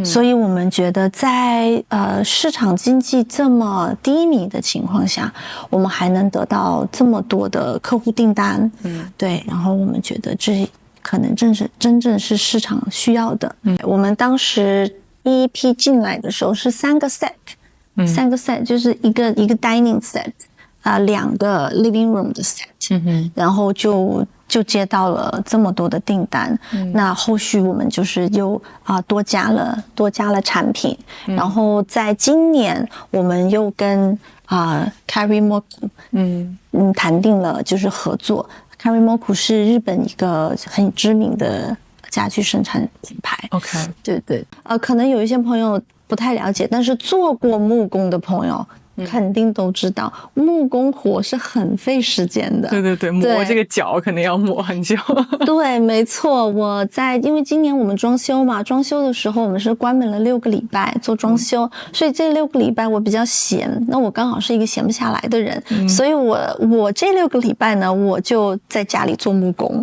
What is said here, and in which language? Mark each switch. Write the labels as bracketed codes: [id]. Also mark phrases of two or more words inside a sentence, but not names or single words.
[zh] 所以我們覺得在市場經濟這麼低迷的情況下，我們還能得到這麼多的客戶訂單。對，然後我們覺得這可能真正是市場需要的。我們當時第一批進來的時候是3個 set，3個 set 就是一個 [en] dining set。 [zh] 2個 [en] living room [zh] 的 set，然後就接到了這麼多的訂單。那後續我們就是又多加了產品，然後在今年我們又跟Karimoku 談定了就是合作。Karimoku 是日本一個很知名的家具生產品牌。OK， 對，可能有一些朋友不太了解，但是做過木工的朋友肯定都知道，木工活是很費時間的。對，磨這個角可能要磨很久。對，沒錯。因為今年我們裝修嘛，裝修的時候我們是關門了6個禮拜做裝修，所以這6個禮拜我比較閒，那我剛好是一個閒不下來的人，所以我這6個禮拜呢，我就在家裡做木工。